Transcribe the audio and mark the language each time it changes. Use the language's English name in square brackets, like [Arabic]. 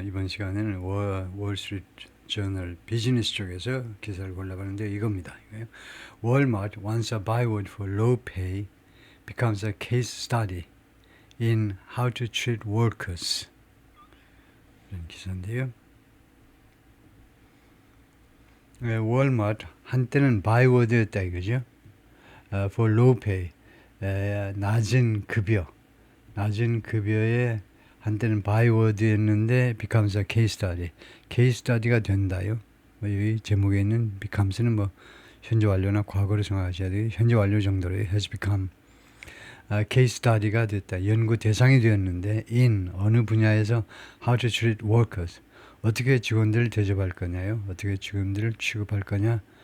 [Korean] 이번 시간에는 월스트리트 저널 비즈니스 쪽에서 기사를 골라봤는데 이겁니다. 이거요. [English] Walmart wants a byword for low pay becomes a case study in how to treat workers. [Korean] 이런 기사인데요. 월마트 한때는 바이워드였다 이거죠. [English] For low pay, [Korean] 낮은 급여에 한때는 바이워드였는데 [English] becomes a case study. [Korean] case study가 된다요. 여기 제목에 있는 becomes는 뭐 현재 완료나 과거를 생각하셔야 돼요. 현재 완료 정도로 [English] has become case study [Korean] 가 됐다. 연구 대상이 되었는데 in 어느 분야에서 [English] how to treat workers. [Korean] 어떻게 직원들을 대접할 거냐요. 어떻게 직원들을 취급할 거냐.